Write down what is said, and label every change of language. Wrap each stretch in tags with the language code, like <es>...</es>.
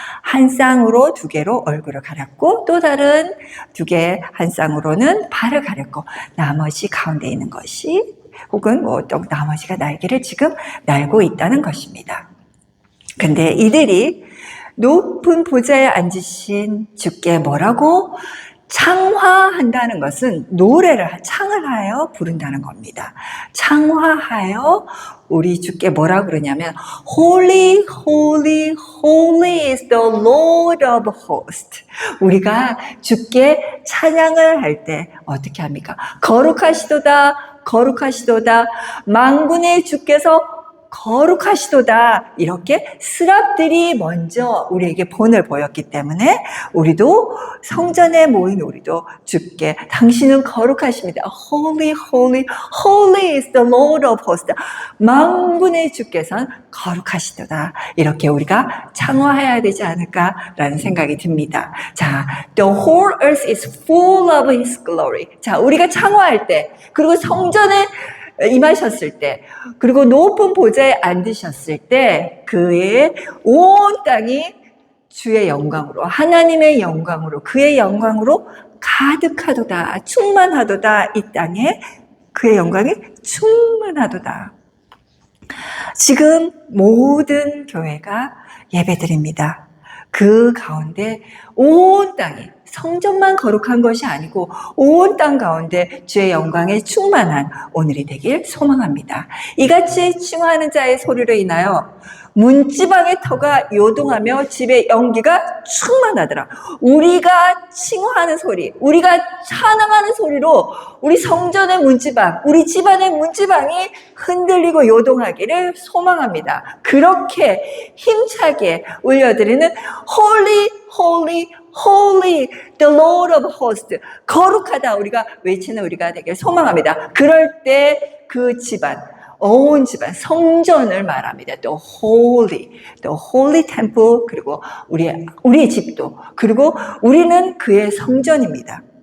<ko>한 쌍으로 2개로 얼굴을 가렸고 또 다른 2개 한 쌍으로는 발을 가렸고 나머지 가운데 있는 것이 혹은 또 나머지가 날개를 지금 날고 있다는 것입니다. 근데 이들이 높은 보좌에 앉으신 주께 뭐라고? 창화한다는 것은 노래를 창을 하여 부른다는 겁니다. 창화하여 우리 주께 뭐라 그러냐면</ko> <en>Holy, Holy, Holy is the Lord of hosts.</en> <ko>우리가 주께 찬양을 할 때 어떻게 합니까? 거룩하시도다, 거룩하시도다, 만군의 주께서 거룩하시도다. 이렇게 스랍들이 먼저 우리에게 본을 보였기 때문에 우리도 성전에 모인 우리도 주께 당신은 거룩하십니다.</ko> <en>Holy, holy, holy is the Lord of hosts.</en> <ko>만군의 주께서는 거룩하시도다. 이렇게 우리가 창화해야 되지 않을까라는 생각이 듭니다.</ko> <en>자, the whole earth is full of His glory.</en> <ko>자, 우리가 창화할 때 그리고 성전에 임하셨을 때 그리고 높은 보좌에 앉으셨을 때 그의 온 땅이 주의 영광으로 하나님의 영광으로 그의 영광으로 가득하도다 충만하도다. 이 땅에 그의 영광이 충만하도다. 지금 모든 교회가 예배드립니다. 그 가운데 온 땅이 성전만 거룩한 것이 아니고 온 땅 가운데 주의 영광에 충만한 오늘이 되길 소망합니다. 이같이 칭호하는 자의 소리로 인하여 문지방의 터가 요동하며 집의 연기가 충만하더라. 우리가 칭호하는 소리, 우리가 찬양하는 소리로 우리 성전의 문지방, 우리 집안의 문지방이 흔들리고 요동하기를 소망합니다. 그렇게 힘차게 울려드리는</ko> <en>Holy, Holy, Holy, the Lord of hosts.</en> <ko>거룩하다 우리가 외치는 우리가 되길 소망합니다. 그럴 때 그 집안, 온 집안, 성전을 말합니다. 또</ko> <en>holy temple,</en> <ko>그리고 우리의 집도, 그리고 우리는 그의 성전입니다.</ko>